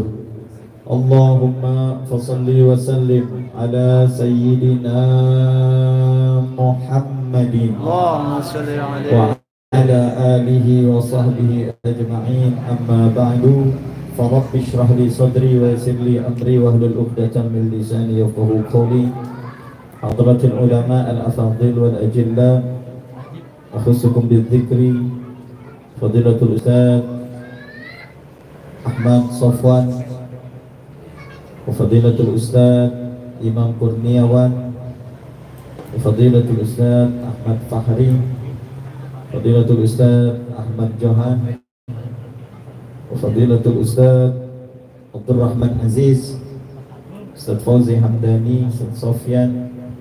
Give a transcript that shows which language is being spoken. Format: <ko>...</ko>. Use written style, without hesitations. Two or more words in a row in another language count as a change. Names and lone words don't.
<ar>اللهم فصل وسلم على سيدنا محمد اللهم صل عليه وعلى آله وصحبه أجمعين. أما بعد فرب اشرح لي صدري ويسر لي أمري واحلل عقدة من لساني يفقهوا قولي. حضرة العلماء الأفاضل والأجلاء أخصكم بذكر فضيلة الأستاذ أحمد صفوان وفضيلة الأستاذ إمام كورنياوان وفضيلة الأستاذ أحمد فخري فضيلة الأستاذ أحمد جوهان وفضيلة الأستاذ عبد الرحمن عزيز أستاذ فوزي حمداني أستاذ سفيان,</ar>